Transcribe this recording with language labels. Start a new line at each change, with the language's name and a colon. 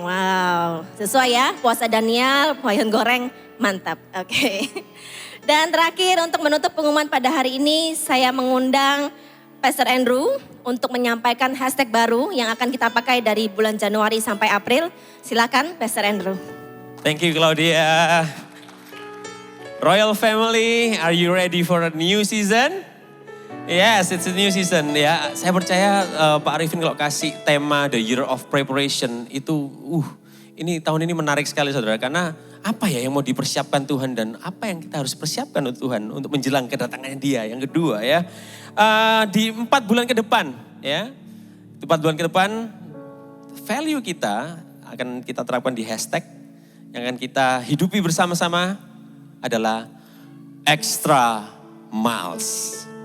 Indonesian: Wow, sesuai ya, puasa Daniel, bihun goreng, mantap. Oke. Dan terakhir untuk menutup pengumuman pada hari ini, saya mengundang Pastor Andrew untuk menyampaikan hashtag baru yang akan kita pakai dari bulan Januari sampai April. Silakan Pastor Andrew.
English: Thank you Claudia. Royal family, are you ready for a new season? Yes, it's a new season ya.
Indonesian: Saya percaya Pak Arifin kalau kasih tema The Year of Preparation itu, ini tahun ini menarik sekali saudara. Karena apa ya yang mau dipersiapkan Tuhan dan apa yang kita harus persiapkan untuk Tuhan untuk menjelang kedatangannya Dia. Yang kedua ya, di 4 bulan ke depan ya, 4 bulan ke depan value kita akan kita terapkan di hashtag yang akan kita hidupi bersama-sama adalah extra miles.